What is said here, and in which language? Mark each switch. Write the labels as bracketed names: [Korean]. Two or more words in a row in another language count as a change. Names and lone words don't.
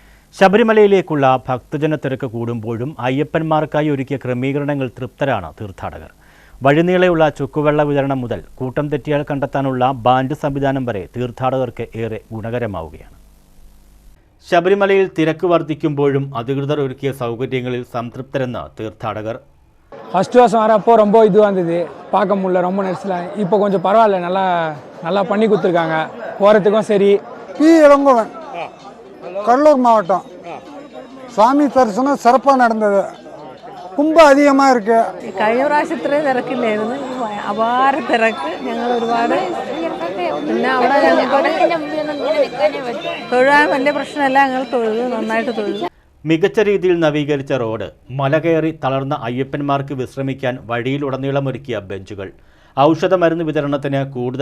[Malayalam] ശബരിമലയിലേക്കുള്ള ഭക്തജന തിരക്ക് കൂടുമ്പോഴും അയ്യപ്പന്മാർക്കായി ഒരുക്കിയ ക്രമീകരണങ്ങൾ തൃപ്തരാണ് തീർത്ഥാടകർ. വഴിനീളെയുള്ള ചുക്കുവെള്ള വിതരണം മുതൽ കൂട്ടം തെറ്റിയാൽ കണ്ടെത്താനുള്ള ബാൻഡ് സംവിധാനം വരെ തീർത്ഥാടകർക്ക് ഏറെ ഗുണകരമാവുകയാണ്. ശബരിമലയിൽ തിരക്ക് വർദ്ധിക്കുമ്പോഴും അധികൃതർ ഒരുക്കിയ സൗകര്യങ്ങളിൽ സംതൃപ്തരെന്ന് തീർത്ഥാടകർ. [Tamil] ஃபஸ்ட் வருஷம் வரப்போ ரொம்ப இதுவாக இருந்தது, பார்க்க முடியல, ரொம்ப நெரிசலாக. இப்போ கொஞ்சம் பரவாயில்ல, நல்லா பண்ணி கொடுத்துருக்காங்க. போகிறதுக்கும் சரி. பி இளங்கோவன், கடலூர் மாவட்டம். சுவாமி தரிசனம் சிறப்பாக நடந்தது. கும்பம் அதிகமாக இருக்கு. [Malayalam] കഴിഞ്ഞ പ്രാവശ്യത്തിലെ തിരക്കില്ലായിരുന്നു, അപാര തിരക്ക്. ഞങ്ങൾ ഒരുപാട് പിന്നെ അവിടെ തൊഴാൻ വലിയ പ്രശ്നമല്ല, ഞങ്ങൾ തൊഴുതു, നന്നായിട്ട് തൊഴുതു. മികച്ച രീതിയിൽ നവീകരിച്ച റോഡ്, മലകയറി തളർന്ന അയ്യപ്പന്മാർക്ക് വിശ്രമിക്കാൻ വഴിയിലുടനീളം ഒരുക്കിയ ബെഞ്ചുകൾ, ഔഷധ മരുന്ന് വിതരണത്തിന് കൂടുതൽ